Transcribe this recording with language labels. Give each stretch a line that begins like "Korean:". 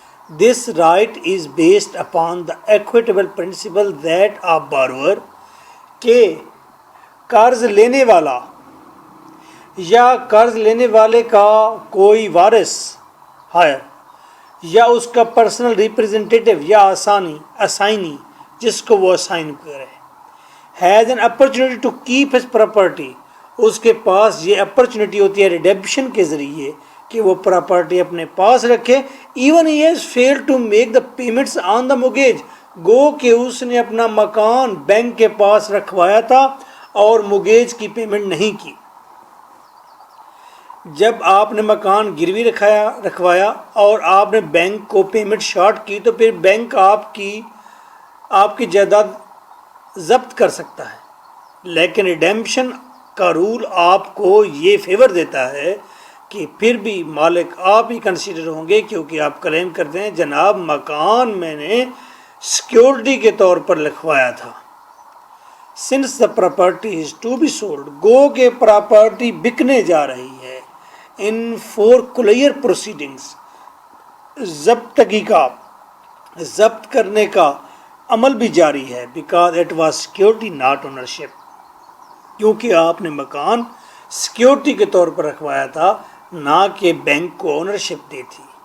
English: this right is based upon the equitable principle that of borrower,
Urdu: کہ قرض لینے والا یا قرض لینے والے کا کوئی وارث ہے یا اس کا پرسنل ریپریزنٹیٹیو یا اسائنی جس کو وہ اسائن کرے،
English: Has an opportunity to keep his property.
Urdu: اس کے پاس یہ اپرچونیٹی ہوتی ہے ریڈیمپشن کے ذریعے کہ وہ پراپرٹی اپنے پاس رکھے.
English: Even he has fail to make the payments on the mortgage.
Urdu: گو کہ اس نے اپنا مکان بینک کے پاس رکھوایا تھا اور موگیج کی پیمنٹ نہیں کی. جب آپ نے مکان گروی رکھوایا اور آپ نے بینک کو پیمنٹ شارٹ کی، تو پھر بینک آپ کی جائیداد ضبط کر سکتا ہے. لیکن ریڈیمپشن کا رول آپ کو یہ فیور دیتا ہے کہ پھر بھی مالک آپ ہی کنسیڈر ہوں گے، کیونکہ آپ کلیم کرتے ہیں جناب مکان میں نے سیکیورٹی کے طور پر لکھوایا تھا.
English: since the property is to be sold,
Urdu: گو کہ پراپرٹی بکنے جا رہی ہے.
English: in foreclosure proceedings,
Urdu: ضبطگی کا ضبط کرنے کا عمل بھی جاری ہے.
English: because it was security not ownership,
Urdu: کیونکہ آپ نے مکان سیکیورٹی کے طور پر رکھوایا تھا، نہ کہ بینک کو اونرشپ دی تھی.